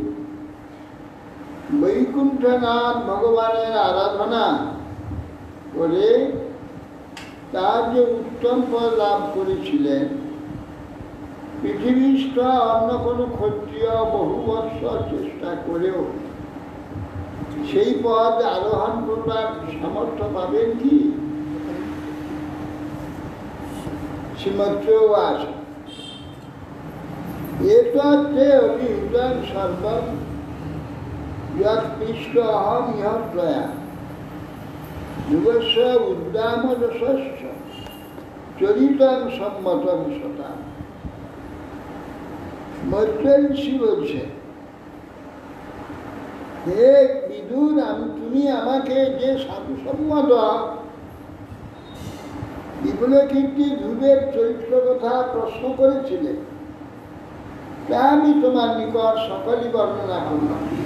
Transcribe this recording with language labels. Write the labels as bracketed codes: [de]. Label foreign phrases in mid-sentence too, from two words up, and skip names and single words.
[bn] বৈকুণ্ঠনাথ ভগবানের আরাধনা করে তার যে উত্তম পদ লাভ করেছিলেন, পৃথিবীস্থ অন্য কোনো ক্ষত্রিয় বহু বৎসর চেষ্টা করেও সেই পদ আরোহণ করবার সামর্থ্য পাবেন কি? [sa] श्रीमद्वास एतत्ते अभिहितं सर्वं यत्पृष्ठोऽहं इह त्वया युगस्य उद्दामरसश्च चरितं सम्मतं सता। [bn] মৈত্রেয়ী বলছে, হে বিদুর, তুমি আমাকে যে সাধুসম্মত বিপুলকীর্তি ধ্রুবের চরিত্র কথা প্রশ্ন করেছিলে, তা আমি তোমার নিকট সকলই বর্ণনা করলাম।